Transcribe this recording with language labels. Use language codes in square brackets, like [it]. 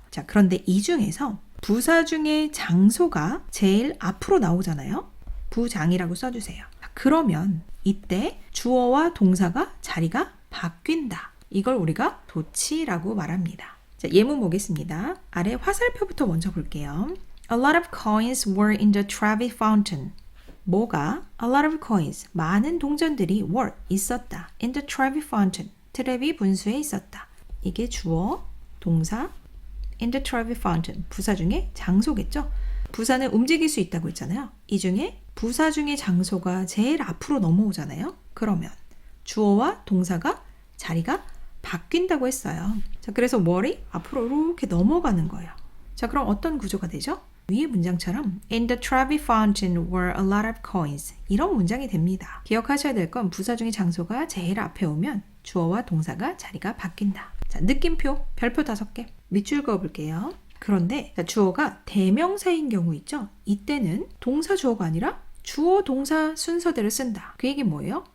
[ko] 자, 그런데 이 중에서 부사 중에 장소가 제일 앞으로 나오잖아요. 부장이라고 써주세요. 그러면 이때 주어와 동사가 자리가 바뀐다. 이걸 우리가 도치라고 말합니다. 자, 예문 보겠습니다. 아래 화살표부터 먼저 볼게요. [en] A lot of coins were in the Trevi fountain. [ko] 뭐가? [en] A lot of coins. [ko] 많은 동전들이 were 있었다. [en] In the Trevi fountain. [ko] 트레비 분수에 있었다. 이게 주어, 동사, [en] in the Trevi fountain. [ko] 부사 중에 장소겠죠? 부사는 움직일 수 있다고 했잖아요. 이 중에 부사 중에 장소가 제일 앞으로 넘어오잖아요. 그러면 주어와 동사가 자리가 바뀐다고 했어요. 자, 그래서 where이 앞으로 이렇게 넘어가는 거예요. 자, 그럼 어떤 구조가 되죠? 위의 문장처럼 [en] In the Trevi fountain were a lot of coins. [ko] 이런 문장이 됩니다. 기억하셔야 될 건 부사 중에 장소가 제일 앞에 오면 주어와 동사가 자리가 바뀐다. 자, 느낌표, 별표 5개. 밑줄 그어볼게요. 그런데 주어가 대명사인 경우 있죠? 이때는 동사 주어가 아니라 주어 동사 순서대로 쓴다. 그 얘기 뭐예요?